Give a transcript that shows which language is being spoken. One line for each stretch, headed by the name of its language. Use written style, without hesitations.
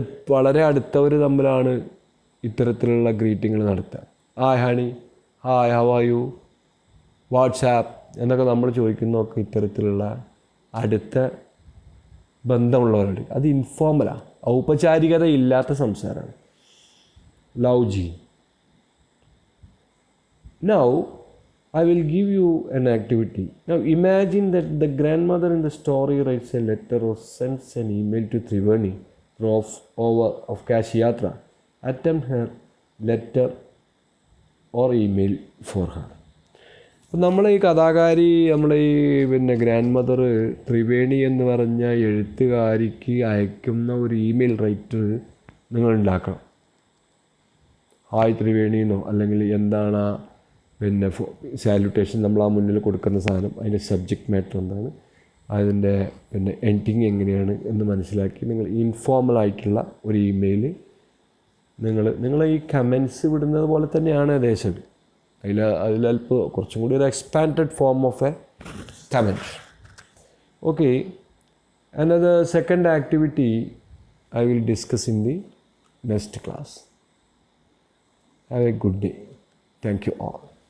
Malayalam: വളരെ അടുത്തവർ തമ്മിലാണ് ഇത്തരത്തിലുള്ള ഗ്രീറ്റിങ്ങൾ നടത്തുക.
English: hi honey, hi how are you, what's up
Malayalam: എന്നൊക്കെ നമ്മൾ ചോദിക്കുന്നതൊക്കെ ഇത്തരത്തിലുള്ള അടുത്ത ബന്ധമുള്ളവരോട്. അത് ഇൻഫോർമലാണ്, ഔപചാരികത ഇല്ലാത്ത സംസാരമാണ്. Love G.
English: Now I will give you an activity. Now imagine that the grandmother in the story writes a letter or sends an email to Triveni of Kashiyatra. Attempt her letter or email for her.
Malayalam: അപ്പം നമ്മളെ ഈ കഥാകാരി, നമ്മളെ ഈ പിന്നെ grand mother Triveni എന്ന് പറഞ്ഞ എഴുത്തുകാരിക്ക് അയക്കുന്ന ഒരു ഇമെയിൽ റൈറ്റർ നിങ്ങൾ ഉണ്ടാക്കണം. ഹായ് ത്രിവേണി എന്നോ, അല്ലെങ്കിൽ എന്താണ് പിന്നെ സാലുട്ടേഷൻ നമ്മൾ ആ മുന്നിൽ കൊടുക്കുന്ന സാധനം, അതിൻ്റെ സബ്ജക്റ്റ് മാറ്റർ എന്താണ്, അതിൻ്റെ പിന്നെ എൻഡിങ് എങ്ങനെയാണ് എന്ന് മനസ്സിലാക്കി നിങ്ങൾ ഇൻഫോർമലായിട്ടുള്ള ഒരു ഇമെയിൽ നിങ്ങൾ ഈ കമൻസ് വിടുന്നത് പോലെ തന്നെയാണ് ഏകദേശം. അതിലൽപ്പോൾ കുറച്ചും കൂടി ഒരു
English: Expanded form of a comment.
Malayalam: Okay,
English: another second activity I will discuss in the next class. Have a good day. Thank you all.